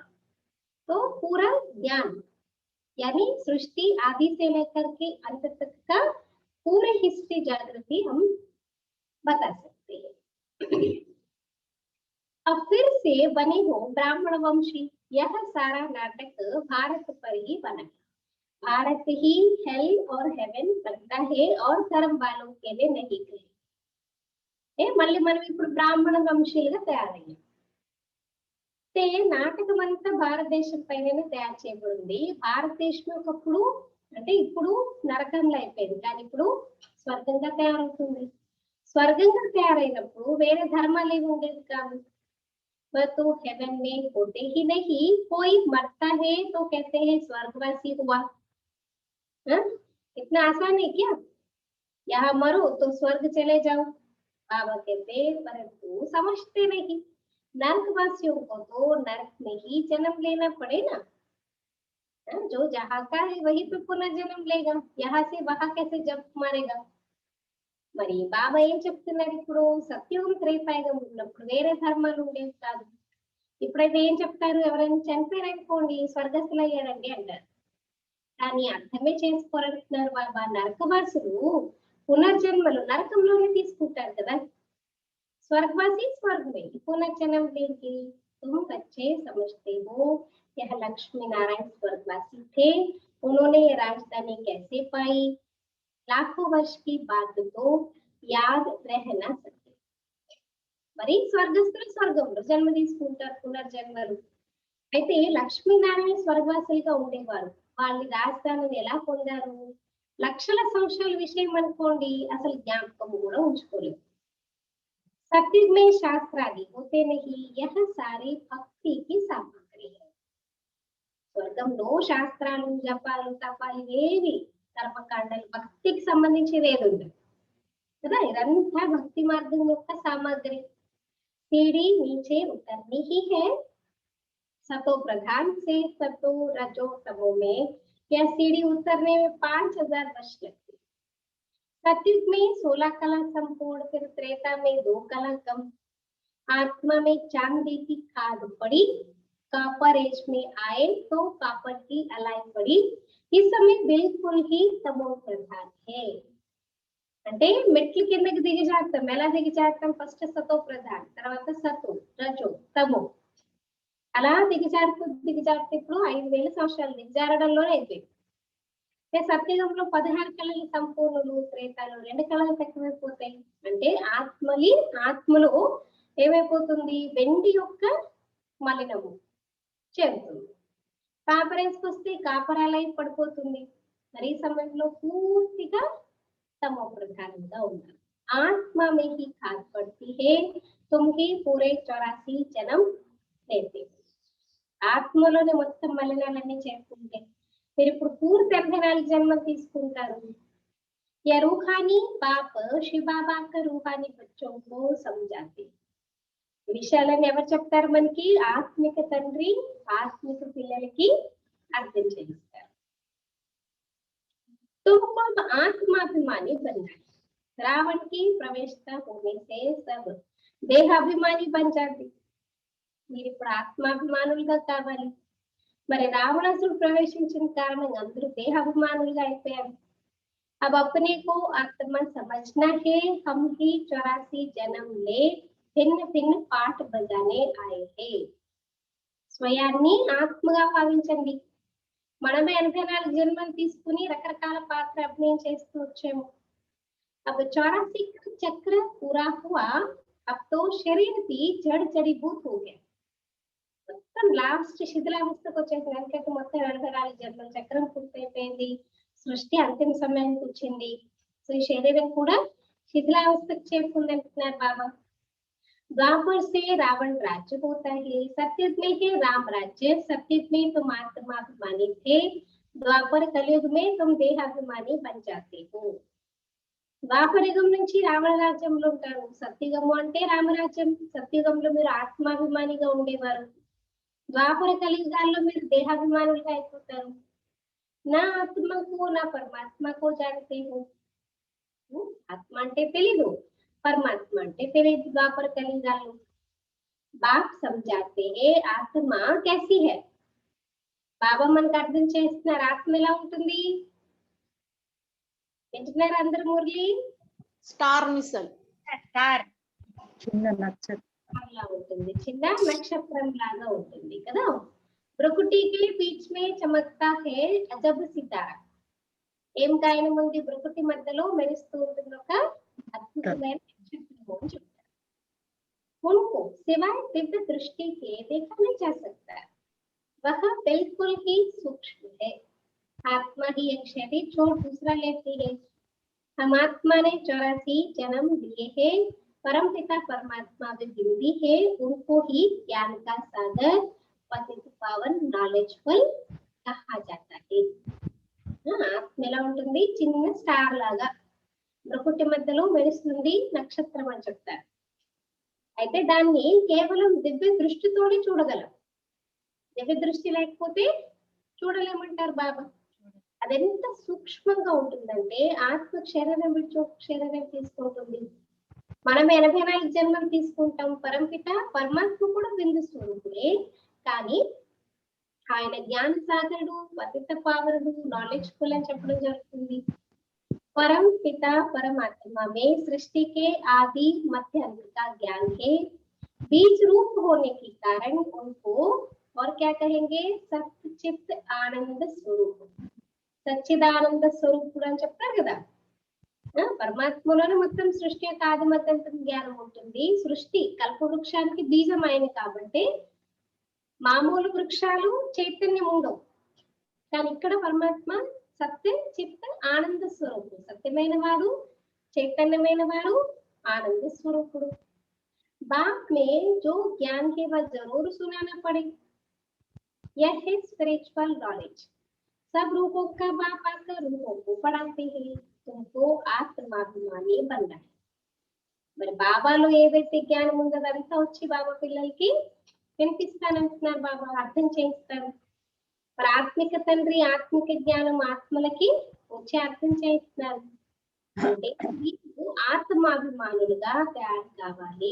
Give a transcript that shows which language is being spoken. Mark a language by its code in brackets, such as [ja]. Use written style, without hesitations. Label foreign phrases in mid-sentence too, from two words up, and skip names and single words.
[hi] तो पूरा ज्ञान यानी सृष्टि आदि से लेकर के अंत तक का पूरे हिस्ट्री जागृति हम बता सकते हैं। अब फिर से बने हो ब्राह्मण वंशी, यह सारा नाटक भारत पर ही बना है। भारत ही हेल और हेवन बनता है और धर्म वालों के लिए नहीं कहे। [te] మళ్ళీ మనం ఇప్పుడు బ్రాహ్మణ వంశీయులుగా తయారయ్యాం। నాటకం అంతా భారతదేశం పైనే తయారు చేయబడింది। భారతదేశం ఒకప్పుడు అంటే ఇప్పుడు నరకంలో అయిపోయింది, కానీ ఇప్పుడు స్వర్గంగా తయారవుతుంది. స్వర్గంగా తయారైనప్పుడు వేరే ధర్మాలు ఏమి ఉండేది కాదు. [hi] वह तो हेवन में होते ही नहीं, कोई मरता है तो कहते हैं स्वर्गवासी हुआ। हाँ? इतना आसान है क्या? यहाँ मरो तो स्वर्ग चले जाओ, बाबा कहते हैं, परंतु समझते नहीं। नरकवासियों को तो नरक में ही जन्म लेना पड़े ना। हाँ? जो जहाँ का है वही पे पुनर्जन्म लेगा, यहाँ से वहां कैसे जब मारेगा। [te] మరి బాబా ఏం చెప్తున్నారు ఇప్పుడు? సత్యుగం త్రేతాయుగం ఉన్నప్పుడు వేరే ధర్మాలు ఉండేవి కాదు. ఇప్పుడైతే ఏం చెప్తారు? ఎవరైనా చనిపోయారనుకోండి స్వర్గస్థులు అయ్యారండి అంటారు. కానీ అర్థమే చేసుకోరంటున్నారు బాబా. నరకవాసులు పునర్జన్మలు నరకంలోనే తీసుకుంటారు కదా. [hi] स्वर्गवासी स्वर्ग में पुनर्जन्म लेंगे। तुम बच्चे समझते हो यह लक्ष्मी नारायण स्वर्गवासी थे, उन्होंने ये राजधानी कैसे पाई? लाखों वर्ष की बात तो याद रह ना सके। [te] మరి స్వర్గస్థులు స్వర్గంలో జన్మ తీసుకుంటారు, పునర్జన్మలు. అయితే లక్ష్మీనారాయణ స్వర్గవాసులుగా ఉండేవారు. వాళ్ళ రాజధానిని ఎలా పొందారు? లక్షల సంవత్సరాల విషయం అనుకోండి, అసలు జ్ఞాపకం కూడా ఉంచుకోలేదు. [hi] सत्युग में शास्त्र आदि होते नहीं, यह सारे भक्ति की सामग्री है। [te] స్వర్గంలో శాస్త్రాలు, జపాలు, తపాలు ఏవి కర్మకాండాలు భక్తికి సంబంధించినది ఏది ఉండదు కదా. ఇదంతా భక్తి మార్గం యొక్క సామగ్రి. [hi] सीढ़ी नीचे उतरनी ही है। सतो प्रधान से सतो रजो तमो में यह सीढ़ी उतरने में 5000 वर्ष लगते। सतयुग में 16 कला संपूर्ण, फिर त्रेता में 2 कला कम। आत्मा में चांदी की खाद पड़ी, [en] copper age [hi] में आए तो कापर की अलाई पड़ी। इस समय बिल्कुल ही तमो प्रधान है। [te] అంటే మెట్లు కిందకి దిగి చేస్తాం. ఎలా దిగి చేస్తాం? ఫస్ట్ సతో ప్రధాన్, తర్వాత సతు, రజో, తమో, అలా దిగజారుతూ ఇప్పుడు 5000 సంవత్సరాలు దిగజారడంలోనే అయిపోయింది. సత్యుగంలో 16 కళలు సంపూర్ణులు, త్రేతాలు 2 కళలు తక్కువైపోతాయి. అంటే ఆత్మలో ఏమైపోతుంది? వెండి యొక్క మలినము చేరుతుంది. కాపరేసుకొస్తే కాపరాలై పడిపోతుంది. మరి ఈ సమయంలో పూర్తిగా [hi] तमो प्रधानंगा [te] उన్నారు. [hi] आत्मा में ही खाद पड़ती है, तुम ही पूरे 84 जन्म लेते। [te] ఆత్మలోనే మొత్తం మలినాలన్నీ చేరుకుంటే మీరు ఇప్పుడు పూర్తి 84 జన్మలు తీసుకుంటారు. [hi] या रूहानी बाप शिव बाबा का रूहानी बच्चों को समझाते। [te] విషయాలను ఎవరు చెప్తారు మనకి? ఆత్మిక తండ్రి ఆత్మిక పిల్లలకి అర్థం చేయిస్తారు. [hi] तुमको आत्माभिमानी बनना है। रावण की प्रवेशता होने से सब देहाभिमानी बन जाते। [te] మీరు ఇప్పుడు ఆత్మాభిమానులుగా కావాలి. మరి రావణాసుడు ప్రవేశించిన కారణంగా అందరూ దేహాభిమానులుగా అయిపోయారు. [hi] अब अपने को आत्मा समझना है, हम ही 84 जन्म ले भिन्न भिन्न पाठ बजाने आए हैं। [te] స్వయాన్ని ఆత్మగా భావించండి. మనమే 84 జన్మలు తీసుకుని రకరకాల పాత్ర అభినయం చేస్తూ వచ్చాము. [hi] अब 84 का चक्र पूरा हुआ, अब तो शरीर भी जड़ जड़ीभूत हो गया। [te] మొత్తం లాస్ట్ శిథిలావస్థకు వచ్చేసింది. ఎందుకంటే మొత్తం 84 జన్మల చక్రం పూర్తయిపోయింది. సృష్టి అంతిమ సమయానికి వచ్చింది. సో ఈ శరీరం కూడా శిథిలావస్థకు చేరుకుంది అంటున్నారు బాబా. [hi] द्वापर से रावण राज्य होता है, सतयुग में है राम राज्य। सतयुग में तुम आत्माभिमानी थे, द्वापर कलयुग में तुम देहाभिमानी बन जाते हो। [te] ద్వాపరయుగం నుంచి రావణ రాజ్యంలో ఉంటారు. సత్యుగము అంటే రామరాజ్యం. సత్యుగంలో మీరు ఆత్మాభిమానిగా ఉండేవారు. ద్వాపర కలియుగాల్లో మీరు దేహాభిమానులుగా అయిపోతారు. నా ఆత్మకు నా పరమాత్మకు [hi] जानते हो. [te] ఆత్మ అంటే తెలీదు, परमात्मा అంటే తెలియదు. ద్వాపర కలియుగాల్లో [hi] బాప్ समझाते हैं आत्मा कैसी है। [te] బాబా మనకు అర్థం చేస్తున్నారు ఆత్మ ఎలా ఉంటుంది. వింటున్నారు అందరు? మురళి స్టార్ మిసల్ స్టార్ చిన్న నక్షత్రం లా ఉంటుంది, చిన్న నక్షత్రం లాగా ఉంటుంది కదా. [hi] బ్రకుటి के बीच में चमकता है अजब सितारा। [te] ఏం కాయన ముందు బ్రకుటి మధ్యలో మెరుస్తూ ఉంటుంది ఒక అద్భుతమైన నక్షత్రం అని చెప్తారు. [hi] उनको सिवाय दिव्य दृष्टि के देखा नहीं जा सकता, वह बिल्कुल ही सूक्ष्म है। आत्मा ही एक शरीर छोड़ दूसरा लेती है। हम आत्मा ने 84 जन्म लिए हैं, परम पिता परमात्मा भी बिंदी है, उनको ही ज्ञान का सागर पतित पावन नॉलेजफुल कहा जाता है। [te] ఆత్మ ఎలా ఉంటుంది, చిన్న స్టార్ లాగా ప్రకృతి మధ్యలో మెరుస్తుంది నక్షత్రం అని చెప్తారు. అయితే దాన్ని కేవలం దివ్య దృష్టితోనే చూడగలం. దివ్య దృష్టి లేకపోతే చూడలేమంటారు బాబా. అదెంత సూక్ష్మంగా ఉంటుందంటే ఆత్మ శరీరం విడిచి శరీరం తీసుకుంటుంది. మనం 84 జన్మలు తీసుకుంటాం. పరంపిత పరమాత్మ కూడా బిందు స్వరూపుడే, కానీ ఆయన జ్ఞాన సాగరుడు, పతిత పావనుడు, నాలెడ్జ్ఫుల్ అని చెప్పడం జరుగుతుంది. [hi] परम पिता परमात्मा में सृष्टि के आदि मध्य अंत का ज्ञान है, बीज रूप होने के कारण उनको और क्या कहेंगे, सच्चित आनंद स्वरूप, [te] సచ్చిదానంద స్వరూపుడు అని చెప్తారు కదా. పరమాత్మలోనే మొత్తం సృష్టి యొక్క ఆది మధ్యంతం జ్ఞానం ఉంటుంది. సృష్టి కల్పవృక్షానికి బీజం ఆయన కాబట్టి మామూలు వృక్షాలు చైతన్యం ఉండవు, కానీ ఇక్కడ పరమాత్మ [hi] सत्य चित्त आनंद स्वरूप, [te] सत्यమైన వాడు, చైతన్యమైన వాడు, [hi] आनंद स्वरूप। बाप में जो ज्ञान है वह जरूर सुनाना पड़े, यह है [en] spiritual knowledge. [hi] सब रूपों का बाप आकर रूपों को पढ़ाते हैं, तुमको आत्माभिमानी बनना है। [te] మరి బాబాలో ఏదైతే జ్ఞానం ఉందో అదంతా వచ్చి బాబా పిల్లలకి వినిపిస్తానంటున్నారు, బాబా అర్థం చేయిస్తారు. మరి ఆత్మిక తండ్రి ఆత్మిక జ్ఞానం ఆత్మలకి వచ్చి అర్థం చేస్తున్నారు అంటే మీకు ఆత్మాభిమానులుగా తయారు కావాలి.